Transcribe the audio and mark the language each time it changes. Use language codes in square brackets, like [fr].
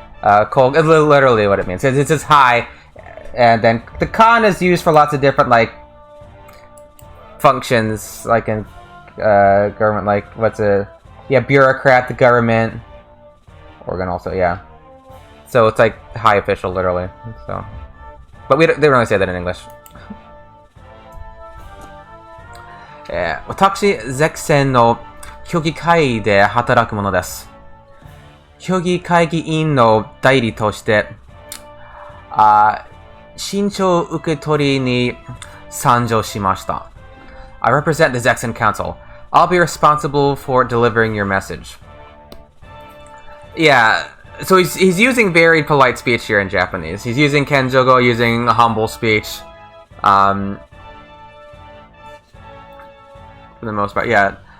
[en] Literally what it means. It's just high. And then the con is used for lots of different, like, functions, like in government, like, bureaucrat, the government, organ also, yeah. So it's like high official, literally. So, but they don't really say that in English. Yeah. [ja] 私、ゼクセンの評議会で働く者です。評議会議員の代理として、身長受け取りに参上しました。 [en] I represent the Zexen Council. I'll be responsible for delivering your message. Yeah, So he's using varied polite speech here in Japanese. He's using kenjogo, using humble speech. For the most part, yeah.